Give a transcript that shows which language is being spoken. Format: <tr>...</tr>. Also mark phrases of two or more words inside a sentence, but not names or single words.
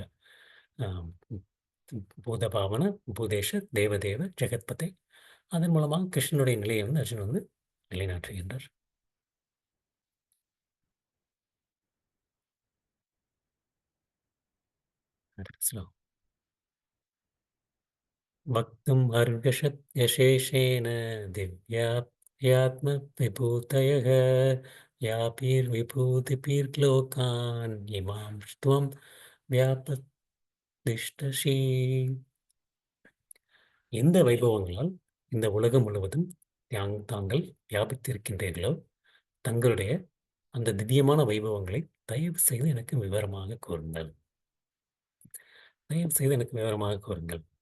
<ta>ஆம் ம்</ta> <sa>भूतभावन, भूतेश, देवदेव, जगत्पते</sa> <ta>அதன் மூலமாக கிருஷ்ணனுடைய நிலையை வந்து அர்ஜுன் வந்து நிலைநாட்டுகின்றார். அடுத்த ஸ்லோகம்.</ta> <sa>वक्तुम् अर्हषत् यशेषेण दिव्यात्मविभूतयः याभिर्विभूतिभिर्लोकान् इमां त्वं व्यापदिष्टसि.</sa> <ta>எந்த வைபவங்களால் இந்த உலகம் முழுவதும் தாங்கள் வியாபித்திருக்கின்றீர்களோ, தங்களுடைய அந்த திவ்யமான வைபவங்களை தயவு செய்து எனக்கு விவரமாக கூறுங்கள். தயவு செய்து எனக்கு விவரமாக கூறுங்கள்.</ta>